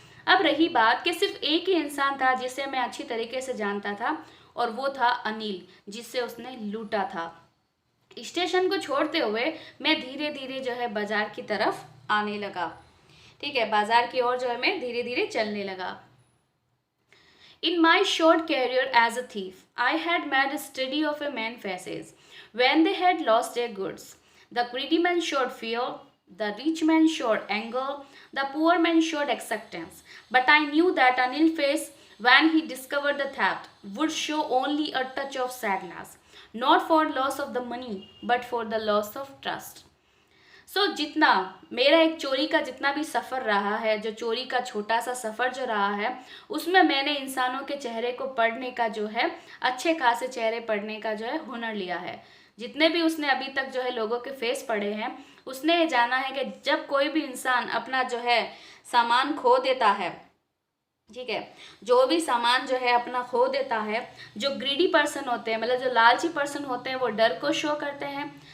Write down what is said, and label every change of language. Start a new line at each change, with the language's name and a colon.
Hindi: अब रही बात कि सिर्फ एक ही इंसान था जिसे मैं अच्छी तरीके से जानता था और वो था अनिल, जिससे उसने लूटा था। स्टेशन को छोड़ते हुए मैं धीरे धीरे जो है बाजार की तरफ आने लगा। ठीक है, बाजार की ओर जो है मैं धीरे धीरे चलने लगा।
English: In my short career as a thief, I had made a study of a man's faces when they had lost their goods. The greedy man showed fear, the rich man showed anger, the poor man showed acceptance. But I knew that Anil's face, when he discovered the theft, would show only a touch of sadness, not for loss of the money, but for the loss of trust.
Hindi: जितना मेरा एक चोरी का जितना भी सफ़र रहा है, जो चोरी का छोटा सा सफ़र जो रहा है, उसमें मैंने इंसानों के चेहरे को पढ़ने का जो है, अच्छे खासे चेहरे पढ़ने का जो है हुनर लिया है। जितने भी उसने अभी तक जो है लोगों के फेस पढ़े हैं, उसने ये जाना है कि जब कोई भी इंसान अपना जो है सामान खो देता है, ठीक है, जो भी सामान जो है अपना खो देता है, जो ग्रीडी पर्सन होते हैं मतलब जो लालची पर्सन होते हैं वो डर को शो करते हैं।